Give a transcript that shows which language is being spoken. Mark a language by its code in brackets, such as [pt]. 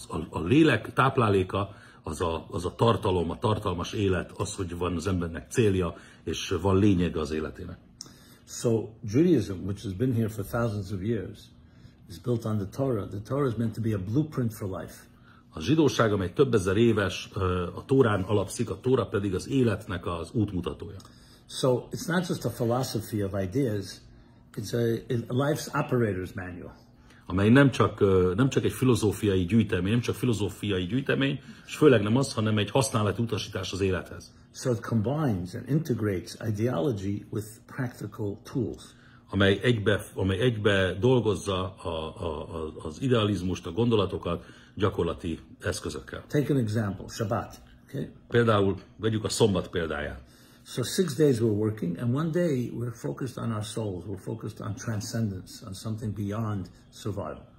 [hu] A lélek tápláléka az a tartalom, a tartalmas élet, az, hogy van az embernek célja, és van lényege az életének. [en] So Judaism, which has been here for thousands of years, is built on the Torah. The Torah is meant to be a blueprint for life. [hu] A zsidóság, amely több ezer éves, a Tórán alapszik, a Tóra pedig az életnek az útmutatója. [en] So it's not just a philosophy of ideas, it's a life's operator's manual. [hu] Amely nem csak egy filozófiai gyűjtemény, és főleg nem az, hanem egy használati utasítás az élethez. [en] So it combines and integrates ideology with practical tools. [hu] Amely egybe dolgozza az idealizmust, a gondolatokat gyakorlati eszközökkel. [en] Take an example, Shabbat. Okay? [hu] Például vegyük a szombat példáját. [en] So 6 days we're working, and one day we're focused on our souls. We're focused on transcendence, on something beyond survival.